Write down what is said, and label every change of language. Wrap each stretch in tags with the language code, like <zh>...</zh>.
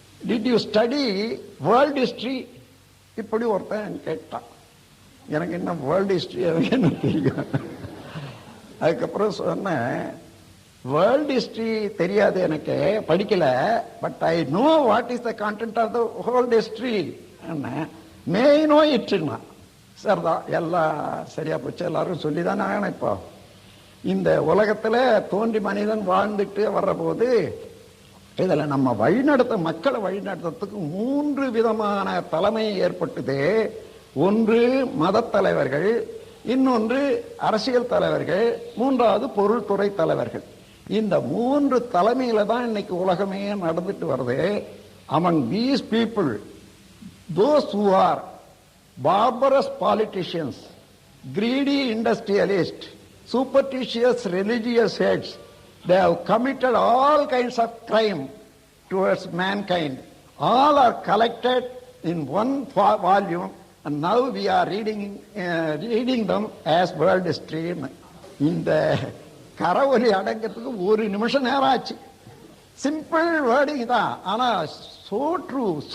<en>Did you study world history?</en> <ta>இப்படி ஒருத்தன் கேட்டான். எனக்கு என்ன வேர்ல்டு ஹிஸ்டரி எனக்கு என்ன தெரியும். அதுக்கப்புறம் சொன்னேன், வேர்ல்டு ஹிஸ்டரி தெரியாது, எனக்கு படிக்கல,</ta> <en>But I know what is the content of the world history.</en> <ta>May no இட்னா சரிதான், எல்லாம் சரியா போச்சு, எல்லாரும் சொல்லிதானே ஆகணும். இப்போ இந்த உலகத்துல தோன்றி மனிதன் வாழ்ந்துட்டு வர்ற போது இதுல நம்ம மக்களை வழிநடத்துறதுக்கு 3 விதமான தலைமை ஏற்பட்டது. ஒன்று மத தலைவர்கள், இன்னொன்று அரசியல் தலைவர்கள், மூன்றாவது பொருள்துறை தலைவர்கள். இந்த 3 தலைமையில தான் இன்னைக்கு உலகமே நடந்துட்டு வருது.</ta> <en>among these people, those who are barbarous politicians, greedy industrialists, superstitious religious heads, they have committed all kinds of crime towards mankind. All are collected in one volume, and now we are reading them as world history.</en> <ta>இந்த கரவொலி அடங்கிறதுக்கு 1 நிமிஷம் நேரம் ஆச்சு. Simple wording தான், ஆனா</ta> <en>so true.</en>